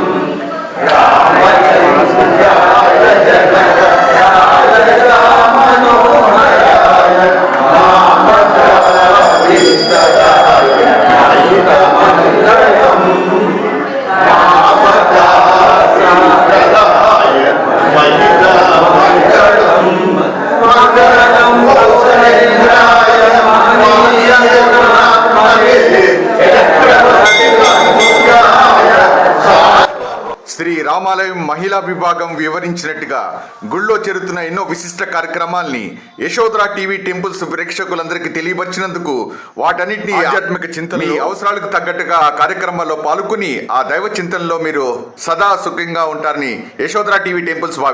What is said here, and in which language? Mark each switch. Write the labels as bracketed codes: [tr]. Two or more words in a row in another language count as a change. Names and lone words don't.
[sa] रामचन्द्राय जनकाय राममनोहराय मामकाविष्टराय महितमङ्गलम् रामदासाय महितमङ्गलम् मङ्गलं कौसलेन्द्राय महीयजनात्मने चक्रवर्तिमङ्गलाय [te] శ్రీ రామాలయం మహిళా విభాగం వివరించినట్టుగా గుళ్ళో జరుగుతున్న ఎన్నో విశిష్ట కార్యక్రమాల్ని యశోధరా టీవీ టెంపుల్స్ ప్రేక్షకులందరికీ తెలియపరిచినందుకు వాటన్నిటిని ఆధ్యాత్మిక చింతన మీ అవసరాలకు తగ్గట్టుగా ఆ కార్యక్రమాల్లో పాల్గొని ఆ దైవ చింతనలో మీరు సదా సుఖంగా ఉంటారని యశోధరా టీవీ టెంపుల్స్ భావిస్తుంది.